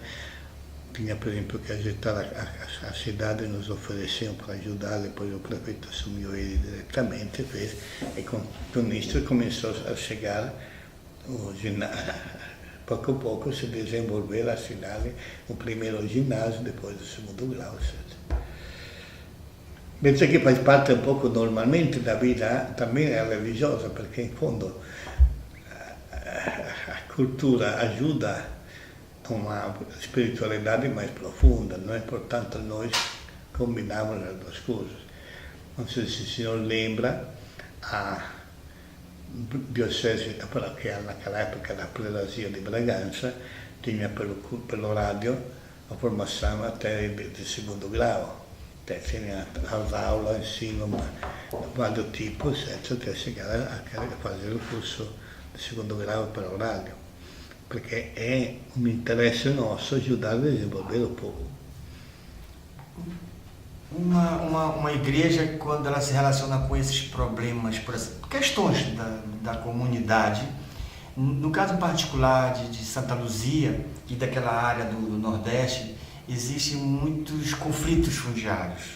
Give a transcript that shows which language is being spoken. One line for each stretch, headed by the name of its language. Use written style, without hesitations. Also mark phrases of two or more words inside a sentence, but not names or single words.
Portuguese: Tinha, por exemplo, que ajeitar a cidade, nos ofereciam para ajudar, depois o prefeito assumiu ele diretamente, fez, e com isso começou a chegar o ginásio. Pouco a pouco se desenvolveu a cidade, o primeiro ginásio, depois o 2º grau, etc. Penso que faz parte um pouco normalmente da vida também religiosa,
Italian: perché in fondo
Portuguese: a cultura ajuda a uma espiritualidade mais profunda, não é? Portanto, nós combinamos as 2 coisas. Não sei se o senhor lembra, a diocese, que naquela época da prelazia de Bragança, tinha pelo rádio a formação até de 2º grau. Tinha as aulas, ensino, vários tipos, etc., até chegar a fazer o curso de 2º grau pelo rádio.
Italian: perché è un interesse nostro
Portuguese: ajudar a desenvolver o povo. Uma igreja, quando ela se relaciona com esses problemas, questões da comunidade, no caso particular de Santa Luzia e daquela área do Nordeste, existem muitos conflitos fundiários.